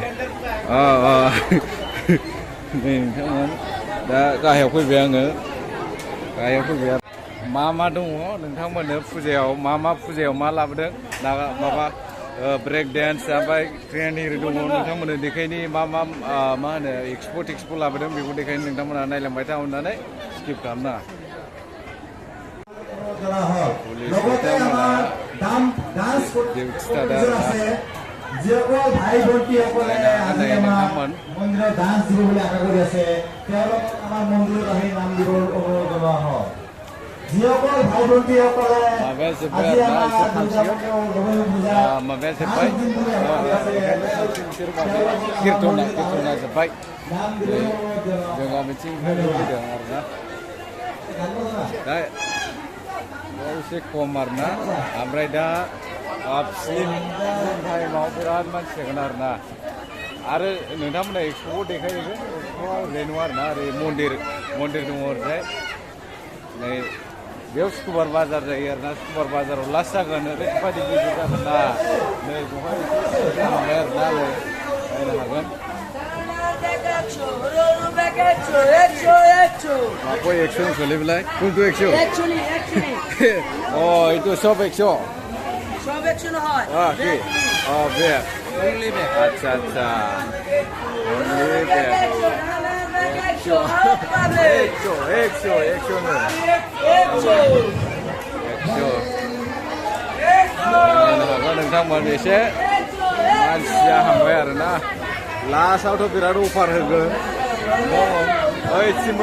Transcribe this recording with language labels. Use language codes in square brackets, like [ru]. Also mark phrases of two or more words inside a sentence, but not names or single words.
[brx] नोंथांमोन दा गाहायाव फैबाय आङो मा दङ नोंथांमोननो फुजायाव फुजायाव मा लाबोदों माबा [en] break dance [brx] ओमफ्राय ट्रेन एरि दङ नोंथांमोननो देखायनि मा होनो एक्सप' लाबोदों बेखौ देखायनो नोंथांमोना नायलांबाय था अननानै स्किप खालामना [as] যিসকল ভাই ভণ্টিসকলে আজি আমাৰ মন্দিৰত ডান্স দিব বুলি আশা কৰি আছে তেওঁলোকক আমাৰ মন্দিৰত আহি নাম দিবৰ অনুৰোধ জনোৱা হয় যিসকল ভাই ভণ্টিসকলে আজি আমাৰ [brx] एसे खम आरोना ओमफ्राय दा फिल्म टाइमाव बिराद मानसि जागोन आरोना आरो नोंथांमोना एक्सप'खौ देखायहैगोन एक्सप'आ ओरैजाय नङा आरोना ओरै मन्दिर दङ ओरैजाय नै बेयाव सुक्रुबार बाजार जायो आरोना सुक्रुबार बाजाराव लास्ट जागोन ओरैबायदि गिदिर जागोन ना नै बेवहाय थांबाय आरोना नै नायनो हागोन [hi] आपको 100 चले [brx] बिलाय কোনটো 100 [en] Actually. [as] এইটো সব 100 সব 100 হয় কি বেক [en] only back [brx] আচ্ছা [en] only back [brx] 100 नोंथांमोन एसे मानसिया हांबाय आरोना लास्टआवथ' बिराद अफार होगोन ओइथिंबो